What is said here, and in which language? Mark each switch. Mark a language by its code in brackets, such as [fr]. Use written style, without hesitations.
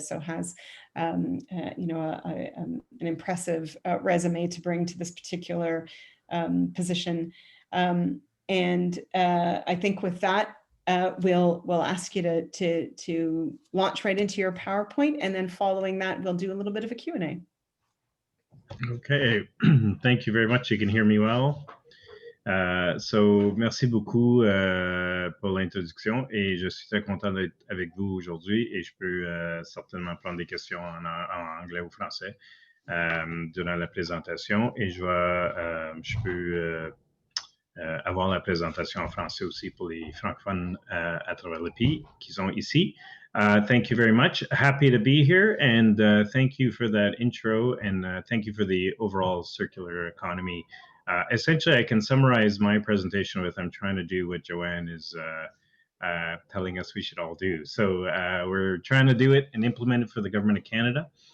[en] So has an impressive resume to bring to this particular position. And I think with that, we'll ask you to launch right into your PowerPoint, and then following that, we'll do a little bit of a Q&A. Okay, thank you very much. You can hear me well. [fr] So, merci beaucoup pour l'introduction et je suis très content d'être avec vous aujourd'hui et je peux certainement prendre des questions en anglais ou français durant la présentation et je peux avoir la présentation en français aussi pour les francophones à travers le pays qui sont ici. [en] Thank you very much. Happy to be here, and thank you for that intro, and thank you for the overall circular economy. Essentially, I can summarize my presentation with I'm trying to do what Joanne is telling us we should all do. So we're trying to do it and implement it for the Government of Canada.